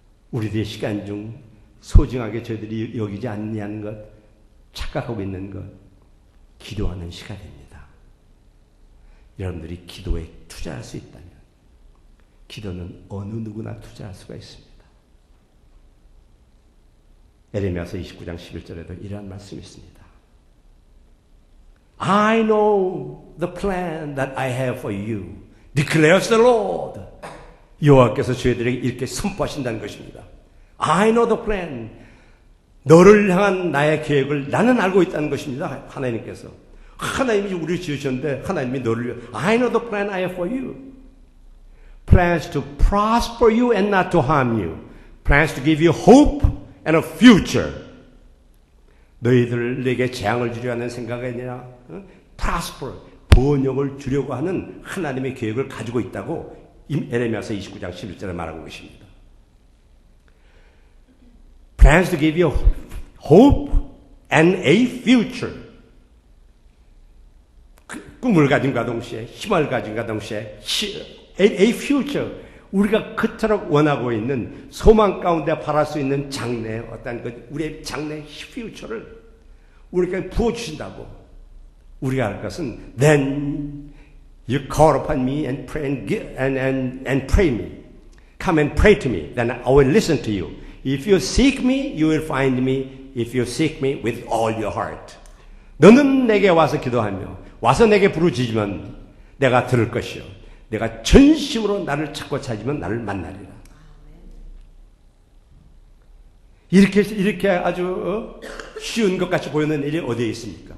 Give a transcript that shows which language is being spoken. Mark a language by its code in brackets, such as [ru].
[ko] 우리들의 시간 중 소중하게 저희들이 여기지 않냐는 것, 착각하고 있는 것, 기도하는 시간입니다. 여러분들이 기도에 투자할 수 있다면 기도는 어느 누구나 투자할 수가 있습니다. 에레미야서 29장 11절에도 이러한 말씀이 있습니다. [en] I know the plan that I have for you, declares the Lord. [ko] 여호와께서 저희들에게 이렇게 선포하신다는 것입니다. [en] I know the plan. [ko] 너를 향한 나의 계획을 나는 알고 있다는 것입니다. 하나님께서. 하나님이 우리를 지으셨는데 하나님이 너를 위해 [en] I know the plan I have for you. Plans to prosper you and not to harm you. Plans to give you hope and a future. [ko] 너희들에게 재앙을 주려 하는 생각이 아니라 prosper, 번영을 주려고 하는 하나님의 계획을 가지고 있다고 에레미야서 29장 11절에 말하고 계십니다. [en] Plans to give you hope and a future. [ko] 꿈을 가진과 동시에 희망을 가진과 동시에 [en] a future. [ko] 우리가 그토록 원하고 있는 소망 가운데 바랄 수 있는 장래, 어떤 우리의 장래 future를 우리에게 부어주신다고. 우리가 할 것은 [en] then you call upon me and pray and pray me. Come and pray to me. Then I will listen to you. If you seek me, you will find me. If you seek me with all your heart. [ko] 너는 내게 와서 기도하며 와서 내게 부르짖으면 내가 들을 것이요. 내가 전심으로 나를 찾고 찾으면 나를 만나리라. 이렇게 아주 쉬운 것 같이 보이는 일이 어디에 있습니까?